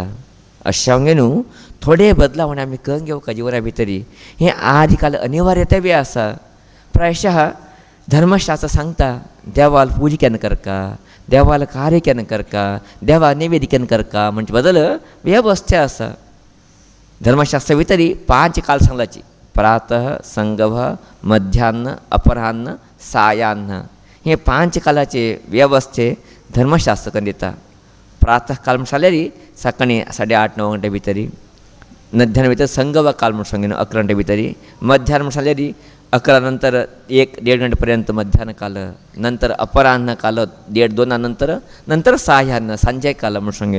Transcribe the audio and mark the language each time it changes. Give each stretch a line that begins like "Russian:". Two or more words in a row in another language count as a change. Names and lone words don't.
Konkani: अशें हांगे न्हू थोडे बदलावण आमी करून घेवका जिवना भितरी. हें आदी काल अनिवार्यता बी आसा. प्रायशः धर्मशास्त्र सांगता देवाल पुजा केन्ना करका देवाल कार्य केन्ना करका देवा नैवेद्य केन्ना करका म्हणचे बदल वेवस्था आसा. धर्मशास्त्रा भितरी 5 काल सांगलाची प्रातः संगव मध्यान्न अपराह्न सायान्न हे 5 कालाचे वेवस्थे धर्मशास्त्र करून दिता. प्रातः काल म्हण जाल्यार सकाळी 8:30-9 घंटे भितरी. मध्यान भितर संगव काल म्हण सांगेन 11 घंटे भितरी. मध्यान म्हण जाल्यार 11 नंतर 1-1.5 घंटे पर्यंत मध्यान काल. नंतर अपराह्न काल 1:30-2 नंतर सायान्न सांजे काल म्हण सांगेन.